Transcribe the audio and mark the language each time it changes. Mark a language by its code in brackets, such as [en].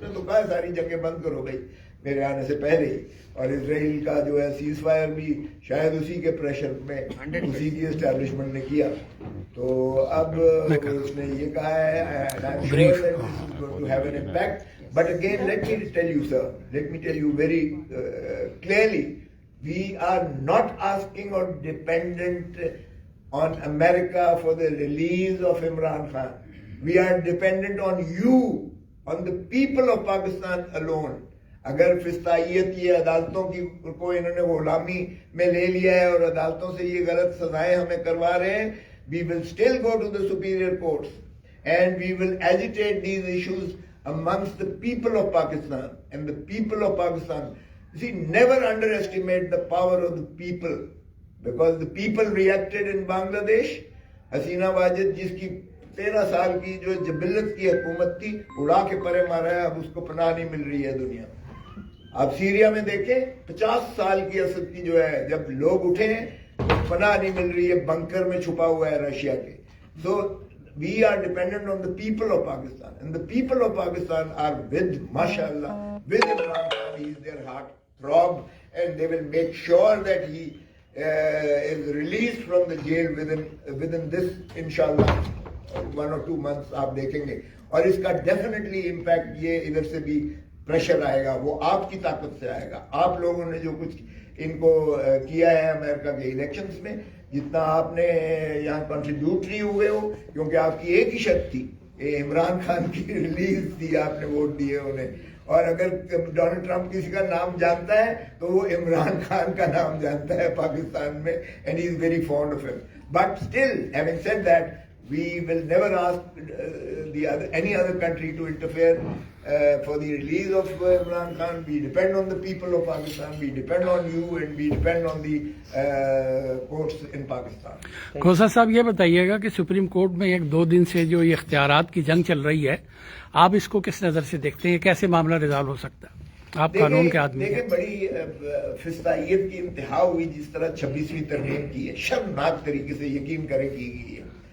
[ur] اس نے تو کہا ساری جنگیں بند کرو گئی میرے آنے سے پہلے ہی, اور اسرائیل کا جو ہے سیز فائر بھی شاید اسی کے پریشر میں اسی کی اسٹیبلشمنٹ نے کیا. تو اب اس نے یہ کہا ہے [en] and I'm sure that this is going to have an impact. But again, let me tell you, sir, let me tell you very clearly, we are not asking or dependent on America for the release of Imran Khan. We are dependent on you, on the people of Pakistan alone. [ur] اگر فسطائیت یہ عدالتوں کی کو انہوں نے غلامی میں لے لیا ہے اور عدالتوں سے یہ غلط سزائیں ہمیں کروا رہے ہیں, [en] we will still go to the superior courts and we will agitate these issues amongst the people of Pakistan. And the people of Pakistan, see, never underestimate the power of the people, because the people reacted in Bangladesh. [ur] حسینہ واجد جس کی 13 سال کی جو جبلت کی حکومت تھی اڑا کے پرے مارا ہے, اب اس کو پناہ نہیں مل رہی ہے دنیا میں. آپ سیریا میں دیکھیں 50 سال کی اسد کی جو ہے جب لوگ اٹھے ہیں تو پناہ نہیں مل رہی ہے, بنکر میں چھپا ہوا ہے رشیا کے. [en] So we are dependent on the people of Pakistan, and the people of Pakistan are with, mashallah, with Imran Khan. He is their heart throb, and they will make sure that he is released from the jail within this, inshallah, 1 or 2 months. [ur] آپ دیکھیں گے, اور اس کا definitely impact یہ ادھر سے بھی pressure آئے گا, وہ آپ کی طاقت سے آئے گا. آپ لوگوں نے جو کچھ ان کو کیا ہے امریکہ کے الیکشنز میں, جتنا آپ نے یہاں کنٹریبیوٹری ہوئے ہو, کیونکہ آپ کی ایک ہی شرط تھی, عمران خان کی ریلیز تھی, آپ نے ووٹ دیے انہیں. اور اگر ڈونلڈ ٹرمپ کسی کا نام جانتا ہے تو وہ عمران خان کا نام جانتا ہے پاکستان میں, [en] And he is very fond of ہم. But still having said that, we will never ask any other country to interfere for the release of Imran Khan. We depend on the people of Pakistan, we depend on you, and we depend on the courts in Pakistan. [ur] کھوسا صاحب یہ بتائیے گا کہ supreme court میں 1-2 دن سے جو یہ اختیارات کی جنگ چل رہی ہے, آپ اس کو کس نظر سے دیکھتے ہیں, کیسے معاملہ ریزالو ہو سکتا ہے؟ آپ قانون کے آدمی ہیں. دیکھیں, بڑی فسطائیت کی انتہا ہوئی جس طرہ 26ویں ترمیم کی ہے, شرمناک طریقے سے یقین کریں کی گئی ہے.